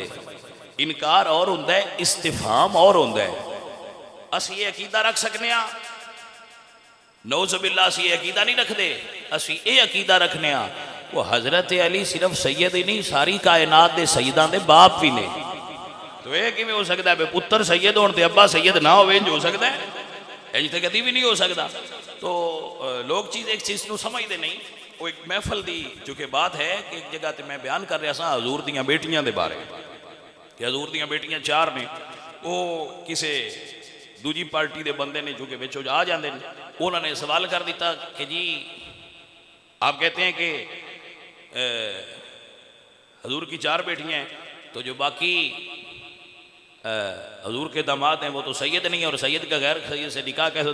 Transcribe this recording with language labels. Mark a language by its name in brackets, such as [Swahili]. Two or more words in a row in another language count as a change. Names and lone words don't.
[Punjabi] انکار اور ہوندہ ہے, استفہام اور ہوندہ ہے. اسی یہ عقیدہ رکھ سکنے ہاں, نعوذ باللہ اسی یہ عقیدہ نہیں رکھ دے. اسی یہ عقیدہ رکھنے ہاں وہ حضرت علی صرف سید ہی نہیں, ساری کائنات دے سیدان دے باپ بھی نے. تو یہ کیویں ہو سکتا ہے پتر سید ہون تے ابا سید نہ ہوئے, انج ہو سکتا ہے؟ انج تے کدی بھی نہیں ہو سکتا. تو لوگ ایک چیز نو سمجھ دے نہیں. وہ ایک محفل دی جو کہ بات ہے کہ ایک جگہ تے میں بیان کر رہا سا حضور دیاں بیٹیاں دے بارے کہ حضور دیاں بیٹیاں 4 نے. وہ کسے دوجی پارٹی دے بندے نے جو کہ بچو آ جاندے نے, [Urdu] انہوں نے سوال کر دیتا کہ جی آپ کہتے ہیں کہ حضور کی 4 بیٹیاں ہیں, تو جو باقی حضور کے داماد ہیں وہ تو سید نہیں ہے، اور سید کا غیر سید سے نکاح کیسے؟